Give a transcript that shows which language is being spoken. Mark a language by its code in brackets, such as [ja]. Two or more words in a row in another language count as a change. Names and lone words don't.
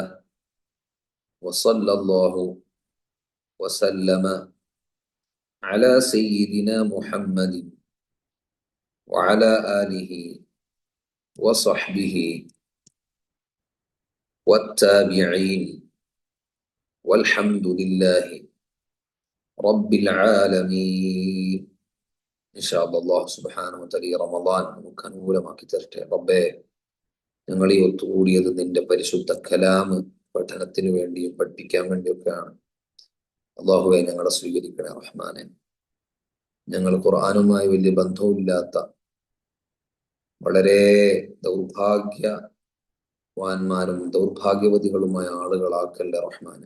[ar] وصلى الله وسلم على سيدنا محمد وعلى آله وصحبه والتابعين والحمد لله رب العالمين. إن شاء الله الله سبحانه وتعالى رمضان [ml] നമുക്ക് അനുകൂലമാക്കി തരട്ടെ റബ്ബേ. ഞങ്ങൾ ഈ ഒത്തുകൂടിയത് നിന്റെ പരിശുദ്ധ കലാം പഠനത്തിന് വേണ്ടിയും പഠിപ്പിക്കാൻ വേണ്ടിയൊക്കെയാണ്. അള്ളാഹുവെ ഞങ്ങളെ സ്വീകരിക്കണേ റഹ്മാനെ. ഞങ്ങൾ ഖുർആനുമായി വലിയ ബന്ധവുമില്ലാത്ത വളരെ ദൗർഭാഗ്യവാന്മാരും ദൗർഭാഗ്യവതികളുമായ ആളുകളാക്കല്ലേ റഹ്മാനെ.